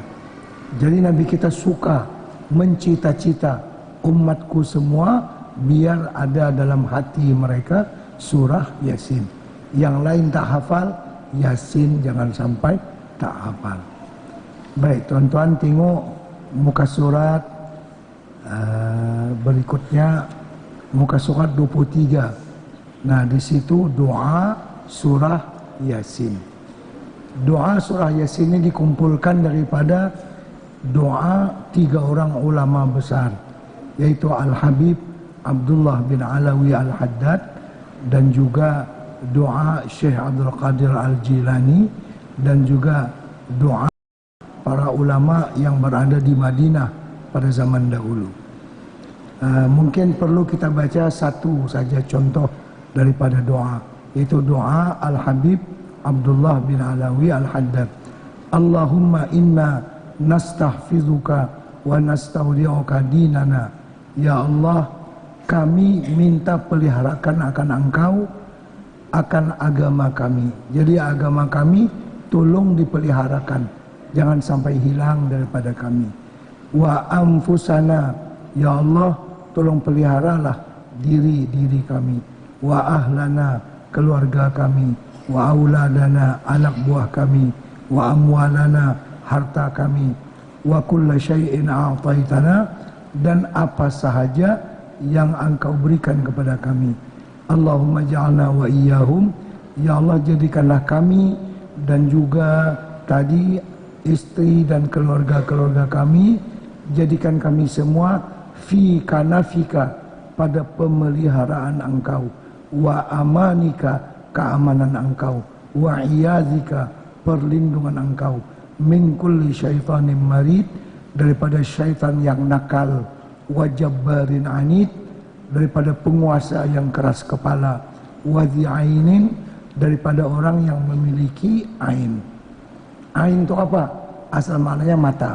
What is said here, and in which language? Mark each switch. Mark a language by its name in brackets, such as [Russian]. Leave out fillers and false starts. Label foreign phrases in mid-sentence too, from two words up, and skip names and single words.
[Malay] Jadi Nabi kita suka mencita-cita umatku semua biar ada dalam hati mereka surah Yasin. Yang lain tak hafal, Yasin jangan sampai tak hafal. Baik, tuan-tuan tengok muka surat berikutnya, muka surat 23. Nah, di situ doa surah Yasin. Doa surah Yasin ini dikumpulkan daripada doa 3 orang ulama besar, yaitu Al-Habib Abdullah bin Alawi Al-Haddad, dan juga doa Syekh Abdul Qadir Al-Jilani, dan juga doa para ulama yang berada di Madinah pada zaman dahulu. Mungkin perlu kita baca satu saja contoh daripada doa, yaitu doa Al-Habib Abdullah bin Alawi Al-Haddad. [Arabic] اللهم إنا نستحفظك ونستودعك ديننا. [Malay] Ya Allah, kami minta peliharakan akan Engkau akan agama kami. Jadi agama kami tolong dipeliharakan, jangan sampai hilang daripada kami. [Arabic] وأنفسنا, [Malay] ya Allah, tolong peliharalah diri kami. [Arabic] وأهلنا, [Malay] keluarga kami. [Arabic] وأولادنا, [Malay] anak buah kami. [Arabic] وأموالنا, [Malay] harta kami. [Arabic] وكل شيء أعطيتنا, [Malay] dan apa sahaja yang Engkau berikan kepada kami. [Arabic] اللهم اجعلنا وإياهم, [Malay] ya Allah jadikanlah kami dan juga tadi istri dan keluarga-keluarga kami, jadikan kami semua [Arabic] في كنفك, [Malay] pada pemeliharaan Engkau, [Arabic] وأمانك, [Malay] keamanan Engkau, [Arabic] وعياذك, [Malay] perlindungan Engkau, [Arabic] من كل شيطان مريد, [Malay] daripada syaitan yang nakal, [Arabic] وجبار عنيد, [Malay] daripada penguasa yang keras kepala, [Arabic] وذي عين, [Malay] daripada orang yang memiliki ain. Ain itu apa? Asal maknanya mata.